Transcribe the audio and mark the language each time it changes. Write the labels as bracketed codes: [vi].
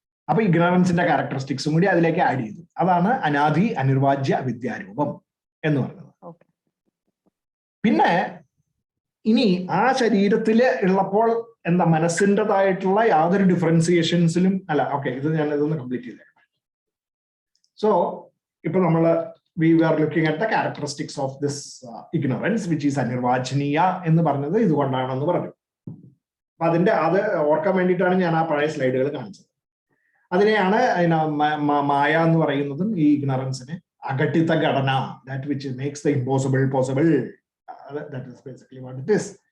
[ml] അപ്പൊ ഇഗ്നറൻസിന്റെ ക്യാരക്ടറിസ്റ്റിക്സും കൂടി അതിലേക്ക് ആഡ് ചെയ്തു. അതാണ് അനാദി അനിർവാജ്യ അവിദ്യാരൂപം എന്ന് പറയുന്നത്. പിന്നെ ഇനി ആ ശരീരത്തില് ഉള്ളപ്പോൾ എന്താ മനസ്സിൻ്റെതായിട്ടുള്ള യാതൊരു ഡിഫറൻസിയേഷൻസിലും അല്ല. ഓക്കെ, ഞാൻ ഇതൊന്ന് കംപ്ലീറ്റ് ചെയ്തേക്കാം. സോ ഇപ്പൊ നമ്മള് [en] we were looking at the characteristics of this ignorance which is anirvachaniya [ml] എന്ന് പറഞ്ഞത് ഇതുകൊണ്ടാണെന്ന് പറഞ്ഞു. അപ്പൊ അതിന്റെ അത് ഓർക്കാൻ വേണ്ടിയിട്ടാണ് ഞാൻ ആ പഴയ സ്ലൈഡുകൾ കാണിച്ചത്. അതിനെയാണ് മായ എന്ന് പറയുന്നതും ഈ ഇഗ്നറൻസിന് അഘട്ടിത ഘടന, [en] That which makes the impossible possible. That is basically what it is.